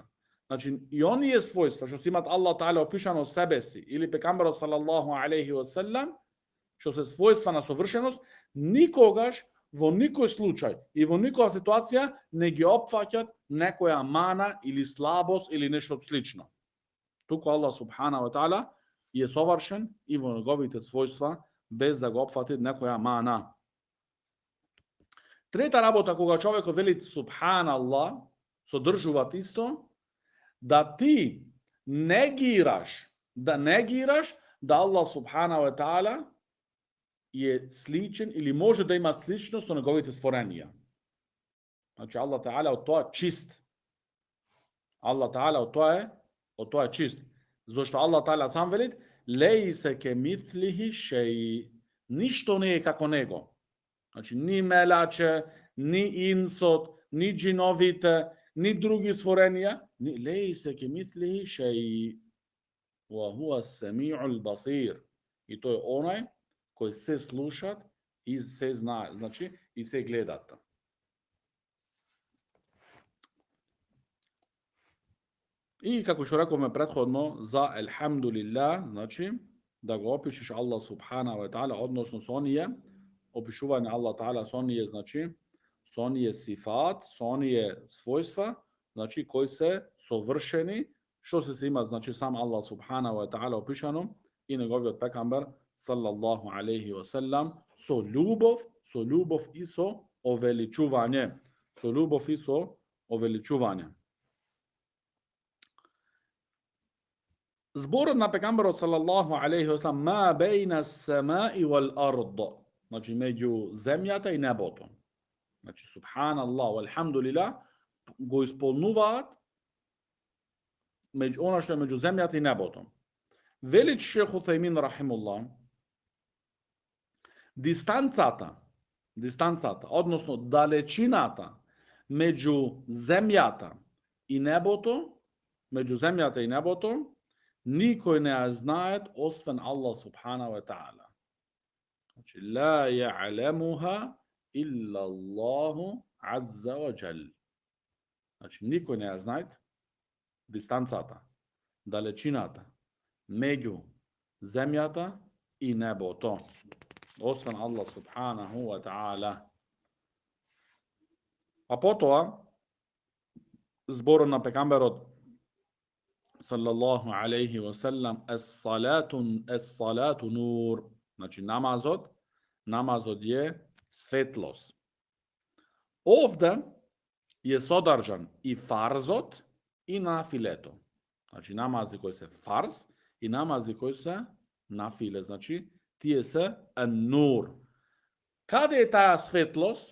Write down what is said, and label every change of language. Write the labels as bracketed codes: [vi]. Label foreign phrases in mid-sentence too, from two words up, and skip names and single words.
[mk] Значи, и оние својства што се имат [ar] الله تعالى [mk] опишано себе си или пекамберот [ar] صلى الله عليه وسلم, [mk] што се својства на совршеност, никогаш во никој случај и во никоја ситуација не ги опфаќат некоја мана или слабост или нешто слично. Туку [ar] الله سبحانه وتعالى [mk] е совршен и во неговите својства без да го опфати некоја мана. Трета работа кога човекот вели subhanallah, содржуваат исто да ти негираш да [ar] الله سبحانه وتعالى [mk] е сличен или може да има сличност со неговите створенија. Значи [ar] الله تعالى [mk] од тоа чист. [ar] الله تعالى [mk] од тоа е чист. Зошто [ar] الله تعالى [mk] сам вели [ar] ليس كمثله شيء. [mk] Ништо не е како него. Значи ни мелаче, ни инсот, ни джиновите, ни други створенија, ни [ar] ليس كمثله شيء. وهو السميع البصير. [mk] И тој е онај кои се слушат и се знаат, значи и се гледат. И како што рековме претходно за елхамдулилlah, значи да го опишеш [ar] الله سبحانه و [mk] ta'ala, односно со оние опишување [ar] الله تعالى [mk] со оние, значи со оние сифат, со оние својства, значи кои се совршени, што се имат, значи сам [ar] الله سبحانه وتعالى [mk] опишано и неговиот пекамбер [ar] صلى الله عليه وسلم, [mk] со љубов и со овеличување. Зборот на пекамберот [ar] صلى الله عليه وسلم, ما بين السماء والأرض, [mk] значи меѓу земјата и небото. Значи [ar] سبحان الله والحمد لله [mk] го исполнуваат меѓу она што е меѓу земјата и небото. Вели Шейх Утхаймин рахимуллах, дистанцата, односно далечината меѓу земјата и небото, никој не ја знаат освен [ar] الله سبحانه وتعالى. [mk] Значи [ar] لا يعلمها إلا الله عز وجل. [mk] Значи никој не ја знаат дистанцата, далечината меѓу земјата и небото, освен [ar] الله سبحانه وتعالى. [mk] А потоа, зборот на пекамберот, [ar] صلى الله عليه وسلم, الصلاة نور. [mk] Значи намазот je светлост. Овде je содржан и фарзот и нафилето. Значи намази кои се фарз и намази кои се нафиле. Значи тие се ан-нур. Каде е таа светлост?